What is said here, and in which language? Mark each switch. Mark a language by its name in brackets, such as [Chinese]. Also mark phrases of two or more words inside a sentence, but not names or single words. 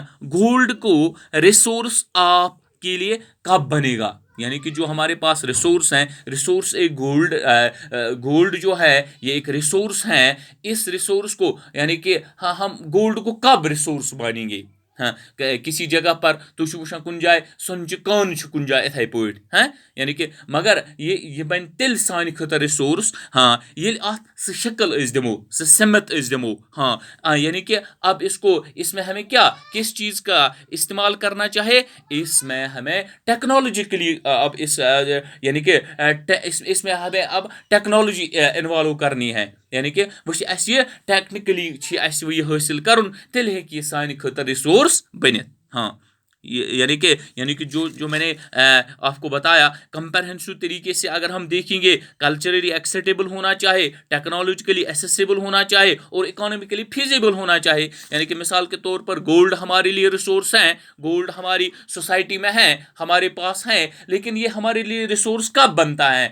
[Urdu] گولڈ کو ریسورس آپ کے لیے کب بنے گا؟ یعنی کہ جو ہمارے پاس ریسورس ہیں، ریسورس ایک گولڈ جو ہے یہ ایک ریسورس ہے. اس ریسورس کو یعنی کہ ہم گولڈ کو کب ریسورس مانیں گے؟ ہاں کسی جگہ پر تو [Kashmiri] وچھان کن جائے سونچہ کان کن جائے اتھے پٲٹھۍ ہاں [Urdu] یعنی کہ مگر یہ [Kashmiri] بن تیل سانہِ خٲطرٕ رِسورس ہاں ییٚلہِ اتھ سُہ شکل أسۍ دِمو سُہ سمت أسۍ دِمو [Urdu] ہاں یعنی کہ اب اس میں ہمیں کیا کس چیز کا استعمال کرنا چاہے اس میں ہمیں ٹیکنالوجیکلی اب اس یعنی کہ اس میں ہمیں اب [English] technology involve [Urdu] کرنی ہے یعنی کہ اس یہ ٹیکنیکلی یہ [Kashmiri] حاصل کرن تیل ہیکہِ یہ سانہِ خٲطرٕ رِسورس بنت [Urdu] ہاں یعنی کہ جو میں نے آپ کو بتایا کمپریہنسو طریقے سے اگر ہم دیکھیں گے [English] culturally acceptable [Urdu] ہونا چاہے [English] technologically accessible [Urdu] ہونا چاہے اور [English] economically feasible [Urdu] ہونا چاہے یعنی کہ مثال کے طور پر گولڈ ہمارے لیے ریسورس ہیں گولڈ ہماری سوسائٹی میں ہیں ہمارے پاس ہیں لیکن یہ ہمارے لیے ریسورس کب بنتا ہے